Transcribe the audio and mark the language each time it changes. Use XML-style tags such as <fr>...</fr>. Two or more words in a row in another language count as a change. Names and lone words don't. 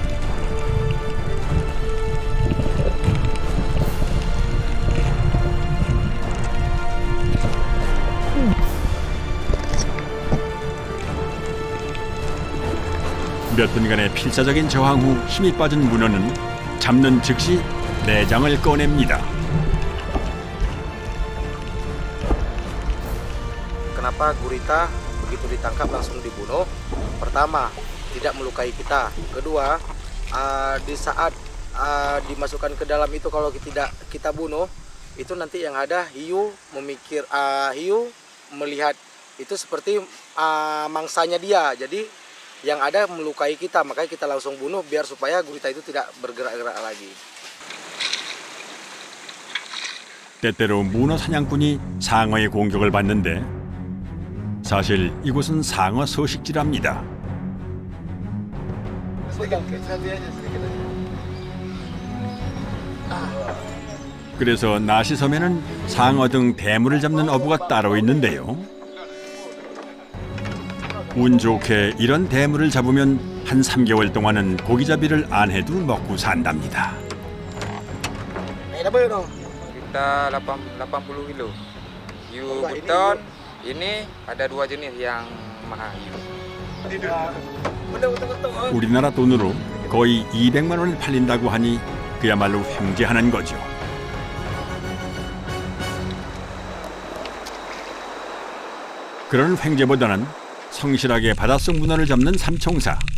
<ko>몇 분간의 필사적인 저항 후 힘이 빠진 문어는 잡는 즉시 내장을 꺼냅니다.</ko> <id>Kenapa gurita begitu ditangkap langsung dibunuh? Pertama, tidak melukai kita. Kedua, di saat dimasukkan ke dalam itu kalau tidak kita bunuh, itu nanti yang ada hiu hiu melihat itu seperti mangsanya dia. Jadi yang ada melukai kita, makanya kita langsung bunuh biar supaya gurita itu tidak bergerak-gerak lagi.</id> <ko>때때로 문어 사냥꾼이 상어의 공격을 받는데 사실 이곳은 상어 서식지랍니다. 그래서 나시섬에는 상어 등 대물을 잡는 어부가 따로 있는데요. 운 좋게 이런 대물을 잡으면 한 3개월 동안은 고기잡이를 안 해도 먹고 산답니다.</ko> <id>Kita 80 kilo. Hiu beton ini ada 2 jenis yang mahal.</id> <ko>우리나라 돈으로 거의 200만 원을 팔린다고 하니 그야말로 횡재하는 거죠. 그런 횡재보다는 성실하게 바닷속 문어를 잡는 삼총사.</ko>